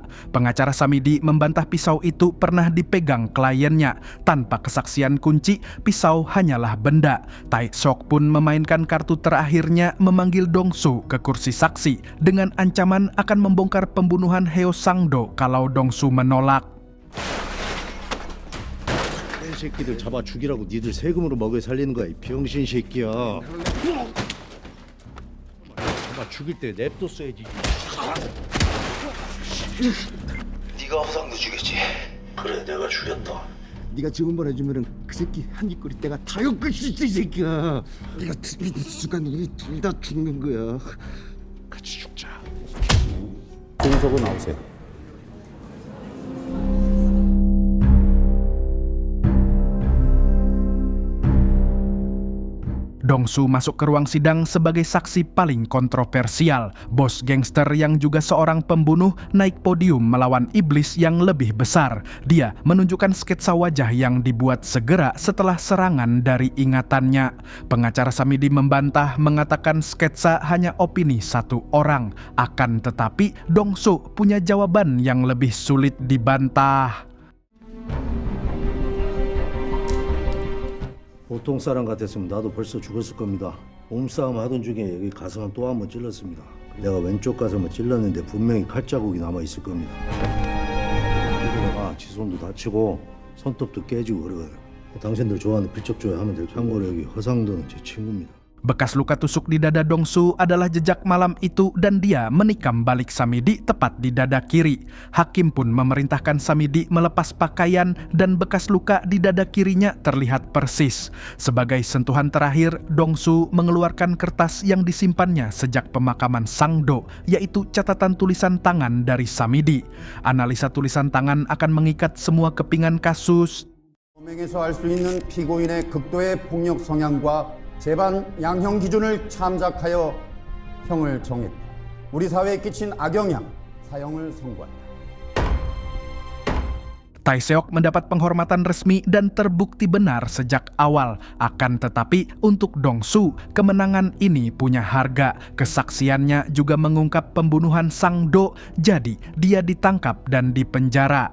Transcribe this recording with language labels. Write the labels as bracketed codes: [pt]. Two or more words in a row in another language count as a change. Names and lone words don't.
[id] Pengacara Samidi membantah pisau itu pernah dipegang kliennya. Tanpa kesaksian kunci, pisau hanyalah benda. Tae Seok pun memainkan kartu terakhirnya, memanggil Dong So ke kursi saksi dengan ancaman akan membongkar pembunuhan Heo Sang-do kalau Dong So menolak. [ko] 이 새끼들 잡아 죽이라고 니들 세금으로 먹여 살리는 거야 이 병신 새끼야. 잡아 죽일 때 냅뒀어야지. 네가 허상도 죽였지. 그래 내가 죽였다. 네가 지금만 해주면은 그 새끼 한입거리 때가 다 엮을 수 있어 이 새끼야. 네가 순간 우리 둘 다 죽는 거야. 같이 죽자. 공석은 나오세요. [id] Dong So masuk ke ruang sidang sebagai saksi paling kontroversial. Bos gangster yang juga seorang pembunuh naik podium melawan iblis yang lebih besar. Dia menunjukkan sketsa wajah yang dibuat segera setelah serangan dari ingatannya. Pengacara Samidi membantah, mengatakan sketsa hanya opini satu orang. Akan tetapi Dong So punya jawaban yang lebih sulit dibantah. [ko] 보통 사람 같았으면 나도 벌써 죽었을 겁니다. 몸싸움 하던 중에 여기 가슴 또 한 번 찔렀습니다. 내가 왼쪽 가슴을 찔렀는데 분명히 칼자국이 남아 있을 겁니다. 그러다가 지손도 다치고 손톱도 깨지고 그러거든. 당신들 좋아하는 필적조회 하면 될 참고로 여기 허상도는 제 친구입니다. [id] Bekas luka tusuk di dada Dong So adalah jejak malam itu dan dia menikam balik Samidi tepat di dada kiri. Hakim pun memerintahkan Samidi melepas pakaian dan bekas luka di dada kirinya terlihat persis. Sebagai sentuhan terakhir, Dong So mengeluarkan kertas yang disimpannya sejak pemakaman Sang-do, yaitu catatan tulisan tangan dari Samidi. Analisa tulisan tangan akan mengikat semua kepingan kasus. [ko] 범행에서 알 수 있는 피고인의 극도의 폭력 성향과 재반 양형 기준을 참작하여 형을 정했다. 우리 사회에 끼친 악영향, 사형을 선고한다. [id] Tae Seok mendapat penghormatan resmi dan terbukti benar sejak awal. Akan tetapi untuk Dong So, kemenangan ini punya harga. Kesaksiannya juga mengungkap pembunuhan Sang-do, jadi dia ditangkap dan dipenjara.